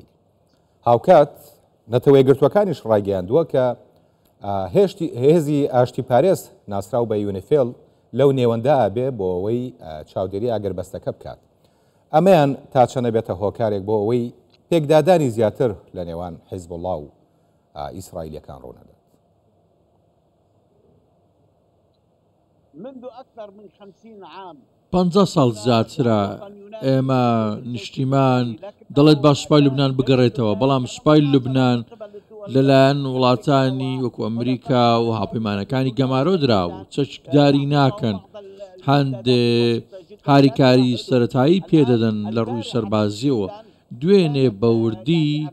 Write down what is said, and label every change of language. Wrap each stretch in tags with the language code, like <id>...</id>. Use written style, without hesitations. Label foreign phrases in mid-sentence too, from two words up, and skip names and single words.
<ckb>هاوکات نەتەوەی گرتوەکانیش ڕایگەیاندووە کە هێزی ئاشتی پارێز ناسراو بە یونیفیل لەو نێوەندا ئابێ بۆ ئەوەی چاودێری ئاگربەستەکە بکات. ئەمەیان تا چەنە بێتە هۆکارێک بۆ ئەوەی پێکدادانی زیاتر لە نێوان حیزب الله و ئیسرائیلەکان ڕوونەدات.</ckb> <ar>منذ أكثر من 50 عام</ar> <ckb>50 ساڵ زیاترە ئێمە نیشتیمان دەڵێت با سوپای لوبنان بگەڕێتەوە بەڵام سوپای لوبنان لەلایەن وڵاتانی وەکو ئەمریکا و هاوپەیمانەکانی گەمارۆ درا و چەکداری ناکەن هەندێک هاریکاری سەرەتایی پێدەدەن لە ڕووی سەربازیەوە دوێنێ بەوردی</ckb>